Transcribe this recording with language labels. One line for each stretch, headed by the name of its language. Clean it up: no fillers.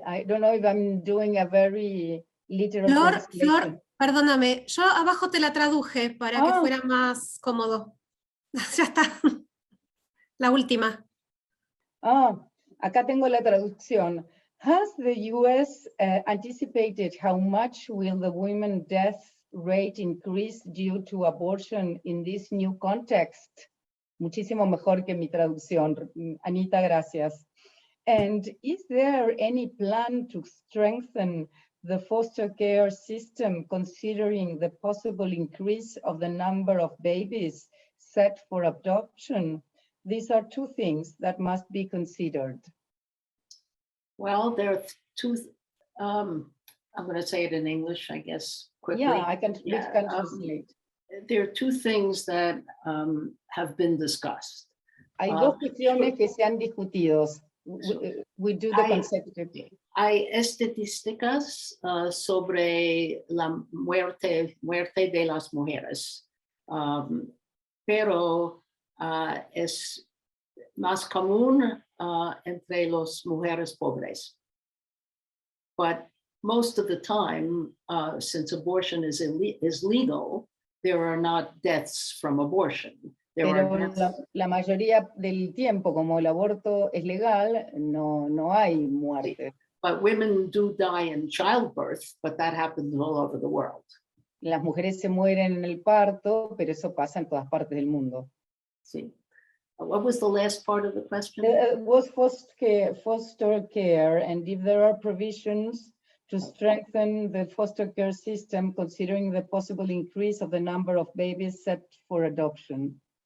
English: I don't know if I'm doing a very literal translation.
Spanish: Flor, perdóname, yo abajo te la traduje para que fuera más cómodo. Ya está. La última. Acá tengo la traducción.
English: Has the US anticipated how much will the women death rate increase due to abortion in this new context?
Spanish: Muchísimo mejor que mi traducción. Anita, gracias.
English: And is there any plan to strengthen the foster care system considering the possible increase of the number of babies set for adoption? These are two things that must be considered. Well, there are two, I'm going to say it in English, I guess, quickly. Yeah, I can translate. There are two things that have been discussed.
Spanish: Hay dos cuestiones que se han discutido.
English: We do the consecutive.
Spanish: Hay estadísticas sobre la muerte de las mujeres pero es más común entre las mujeres pobres.
English: But most of the time, since abortion is legal, there are not deaths from abortion.
Spanish: Pero la mayoría del tiempo, como el aborto es legal, no hay muerte.
English: But women do die in childbirth, but that happens all over the world.
Spanish: Las mujeres se mueren en el parto, pero eso pasa en todas partes del mundo.
English: See, what was the last part of the question? Was foster care, and if there are provisions to strengthen the foster care system, considering the possible increase of the number of babies set for adoption.